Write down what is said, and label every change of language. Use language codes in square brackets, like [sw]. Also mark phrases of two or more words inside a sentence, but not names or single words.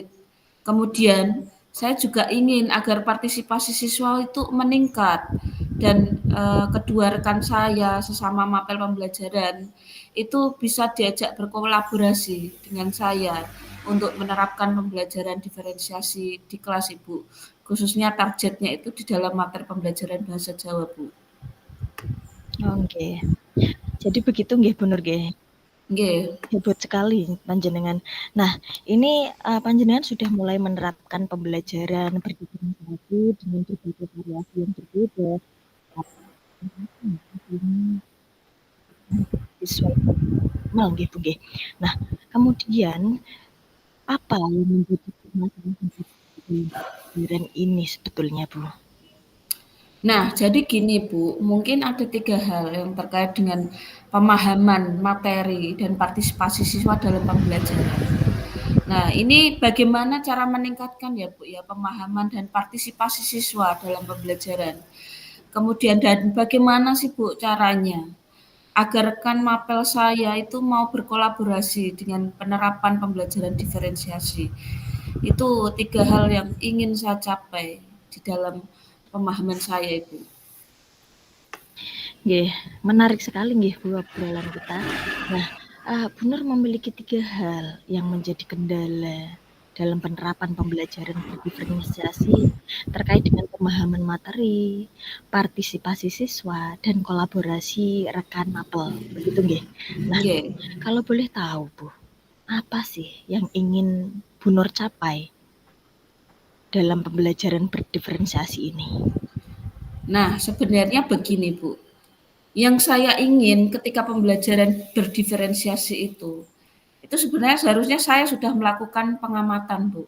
[id] Kemudian saya juga ingin agar partisipasi siswa itu meningkat dan kedua rekan saya sesama mapel pembelajaran itu bisa diajak berkolaborasi dengan saya untuk menerapkan pembelajaran diferensiasi di kelas Ibu. Khususnya targetnya itu di dalam materi pembelajaran bahasa Jawa, Bu. Oke. Jadi begitu nggih Bu Nur nggih. Nggih. Hebat sekali panjenengan. Nah, ini panjenengan sudah mulai menerapkan pembelajaran berdiferensiasi dengan berbagai variasi yang berbeda. Siswa maksimal nggih Bu nggih. Nah, kemudian apa yang menjadi permasalahan pembelajaran ini sebetulnya Bu? Nah, jadi gini Bu, mungkin ada 3 hal yang terkait dengan pemahaman materi dan partisipasi siswa dalam pembelajaran. Nah, ini bagaimana cara meningkatkan ya Bu ya pemahaman dan partisipasi siswa dalam pembelajaran. Kemudian dan bagaimana sih Bu caranya agar kan mapel saya itu mau berkolaborasi dengan penerapan pembelajaran diferensiasi. Itu 3 hal yang ingin saya capai di dalam pemahaman saya itu. Nggih, menarik sekali nggih Bu obrolan kita. Nah, Bu Nur memiliki 3 hal yang menjadi kendala dalam penerapan pembelajaran berdiferensiasi terkait dengan pemahaman materi, partisipasi siswa, dan kolaborasi rekan mapel, begitu nggih? Nah, Nggih. kalau boleh tahu Bu, apa sih yang ingin Bu Nur capai dalam pembelajaran berdiferensiasi ini? Nah, sebenarnya begini Bu, yang saya ingin ketika pembelajaran berdiferensiasi itu, Itu sebenarnya seharusnya saya sudah melakukan pengamatan, Bu.